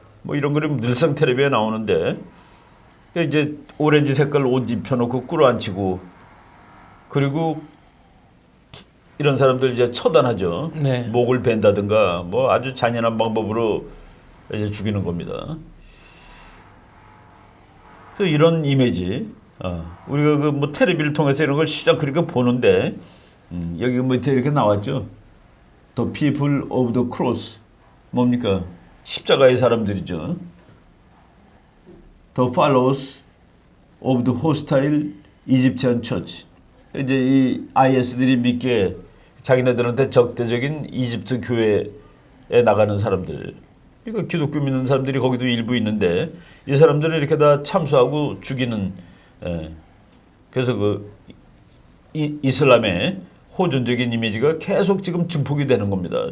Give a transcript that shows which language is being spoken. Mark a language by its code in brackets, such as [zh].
[ko] 이런 그림 늘상 텔레비에 나오는데 이제 오렌지 색깔 옷 입혀놓고 꿀 앉히고 그리고 이런 사람들 이제 처단하죠. 네. 목을 벤다든가 아주 잔인한 방법으로 이제 죽이는 겁니다. 그래서 이런 이미지 우리가 그 뭐 텔레비를 통해서 이런 걸 시작 그렇게 보는데 여기 밑에 이렇게 나왔죠. [en] The people of the cross [ko] 뭡니까? 십자가의 사람들이죠. [en] The followers of the hostile Egyptian church. [ko] 이제 이 IS들이 믿게 자기네들한테 적대적인 이집트 교회에 나가는 사람들. 이거 기독교 믿는 사람들이 거기도 일부 있는데 이 사람들을 이렇게 다 참수하고 죽이는. 그래서 그 이슬람의 호전적인 이미지가 계속 지금 증폭이 되는 겁니다.